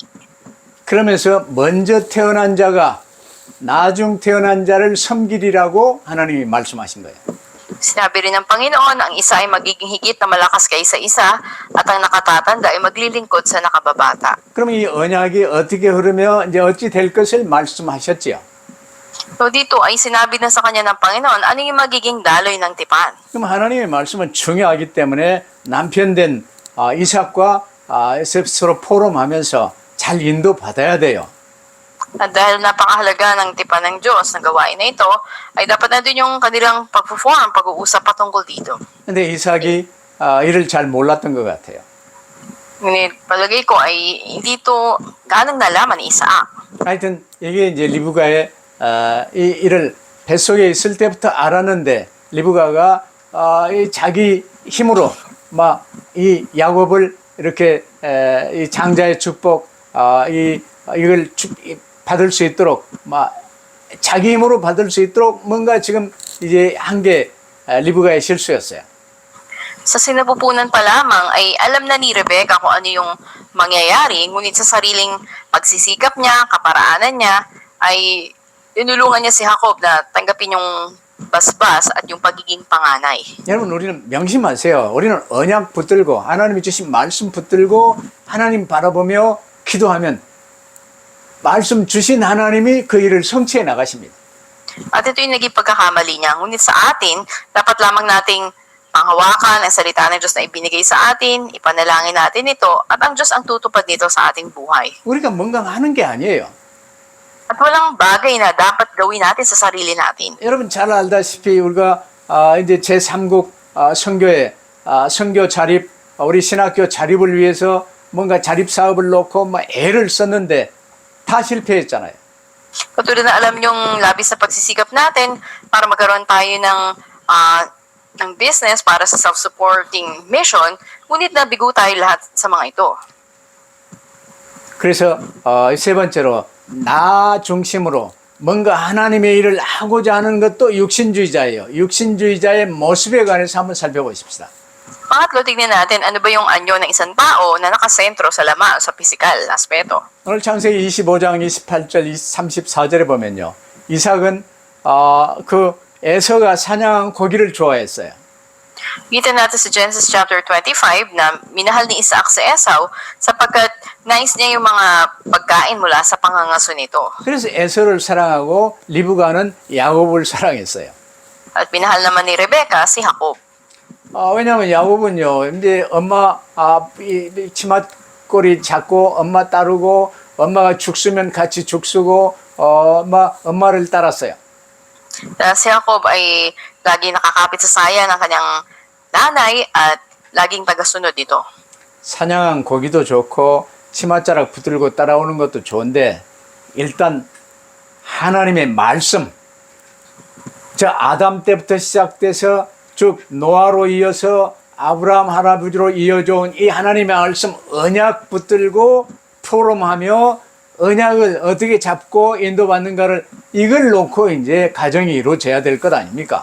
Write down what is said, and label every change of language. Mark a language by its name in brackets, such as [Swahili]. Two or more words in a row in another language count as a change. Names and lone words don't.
[Korean] 그러면서 먼저 태어난 자가 나중 태어난 자를 섬기리라고 하나님이 말씀하신 거예요. [Filipino] Sinabi rin ng Panginoon, ang isa ay magiging higit na malakas kaysa isa at ang nakatatanda ay maglilingkod sa nakababata. [Korean] 그럼 이 언약이 어떻게 흐르며 이제 어찌 될 것을 말씀하셨지요. [Filipino] So dito ay sinabi na sa kanya ng Panginoon, ano yung magiging daloy ng tipan? [Korean] 그럼 하나님의 말씀은 중요하기 때문에 남편 된 이삭과 서로 포럼하면서 잘 인도받아야 돼요. [Filipino] At dahil napakahalaga ng tipan ng Diyos na gawain na ito, ay dapat na din yung kanilang pag-perform, pag-uusap patungkol dito. [Korean] 근데 이삭이 이를 잘 몰랐던 것 같아요. [Filipino] Ngunit palagay ko ay hindi ito ganang nalaman ni Isaac. [Korean] 하여튼 이게 이제 리브가의 이를 뱃속에 있을 때부터 알았는데 리브가가 이 자기 힘으로 막 이 야곱을 이렇게 이 장자의 축복 이걸 받을 수 있도록 막 자기 힘으로 받을 수 있도록 뭔가 지금 이제 한 게 리브가의 실수였어요. [Filipino] Sa sinapupunan pa lamang ay alam na ni Rebecca kung ano yung mangyayari, ngunit sa sariling pagsisikap niya, kaparaanan niya, ay tinulungan niya si Jacob na tanggapin yung basbas at yung pagiging panganay. [Korean] 여러분 우리는 명심하세요. 우리는 언약 붙들고 하나님이 주신 말씀 붙들고 하나님 바라보며 기도하면 말씀 주신 하나님이 그 일을 성취해 나가십니다. [Filipino] At ito yung naging pagkakamali niya. Ngunit sa atin, dapat lamang nating panghawakan ang salita ng Diyos na ibinigay sa atin, ipanalangin natin ito, at ang Diyos ang tutupad nito sa ating buhay. [Korean] 우리가 뭔가 하는 게 아니에요. [Filipino] At walang bagay na dapat gawin natin sa sarili natin. [Korean] 여러분 잘 알다시피 우리가 이제 제3국 선교회 선교 자립 우리 신학교 자립을 위해서 뭔가 자립 사업을 놓고 막 애를 썼는데 다 실패했잖아요. [Filipino] Katulad na alam yung labis na pagsisikap natin para magkaroon tayo ng business para sa [English] self-supporting mission, [Filipino] ngunit nabigo tayo lahat sa mga ito. [Korean] 그래서 세 번째로 나 중심으로 뭔가 하나님의 일을 하고자 하는 것도 육신주의자예요. 육신주의자의 모습에 관해서 한번 살펴보십시다. [Filipino] Pangatlo, tignan natin ano ba yung anyo ng isang tao na nakasentro sa laman, sa physical na aspeto. [Korean] 오늘 창세기 25장 28절 34절에 보면요. 이삭은 그 에서가 사냥한 고기를 좋아했어요. [Filipino] Kita natin sa Genesis chapter 25 na minahal ni Isaac si Esau sapagkat nais niya yung mga pagkain mula sa pangangaso nito. [Korean] 그래서 에서를 사랑하고 리브가는 야곱을 사랑했어요. [Filipino] At minahal naman ni Rebecca si Jacob. [Korean] 왜냐하면 야곱은요, 이제 엄마 치맛꼬리 잡고 엄마 따르고 엄마가 죽쓰면 같이 죽쓰고 엄마를 따랐어요. [Filipino] Si Jacob ay lagi nakakapit sa saya ng kanyang nanay at laging tagasunod nito. [Korean] 사냥한 고기도 좋고 치맛자락 붙들고 따라오는 것도 좋은데 일단 하나님의 말씀 저 아담 때부터 시작돼서 쭉 노아로 이어서 아브라함 할아버지로 이어져온 이 하나님의 말씀 언약 붙들고 포럼하며 언약을 어떻게 잡고 인도받는가를 이걸 놓고 이제 가정이 이루어져야 될 것 아닙니까?